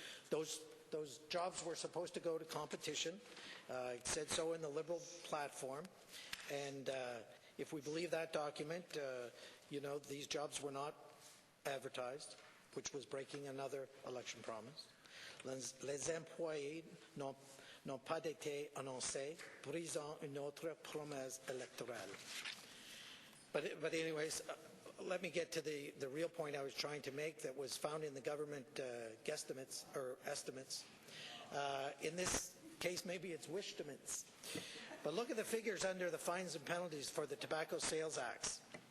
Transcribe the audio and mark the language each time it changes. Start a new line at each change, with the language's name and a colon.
English: Those jobs were supposed to go to competition. It said so in the Liberal platform. And if we believe that document, you know, these jobs were not advertised, which was breaking another election promise.
French: Les employés n'ont pas été annoncés, brisant une autre promesse électorale.
English: But anyways, let me get to the real point I was trying to make that was found in the government guesstimates or estimates. In this case, maybe it's wishtimates. But look at the figures under the fines and penalties for the Tobacco Sales Acts.